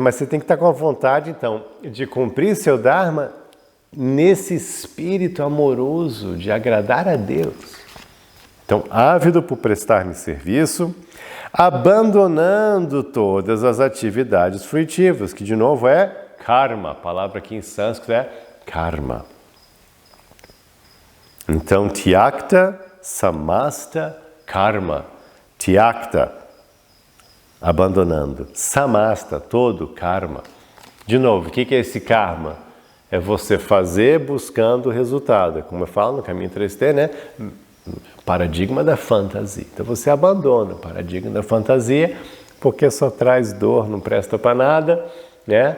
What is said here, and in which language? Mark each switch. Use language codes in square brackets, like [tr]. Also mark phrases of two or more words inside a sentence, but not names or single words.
[pt] Mas você tem que estar com a vontade, então, de cumprir seu Dharma nesse espírito amoroso de agradar a Deus. Então, ávido por prestar-me serviço, abandonando todas as atividades fruitivas, que de novo é karma, a palavra aqui em sânscrito é karma. Então, [sa] tyakta samasta karma. [pt] Tyakta, abandonando. Samasta, todo karma. De novo, o que é esse karma? É você fazer buscando o resultado. Como eu falo no Caminho 3T, né? Paradigma da fantasia. Então você abandona o paradigma da fantasia porque só traz dor, não presta para nada, né?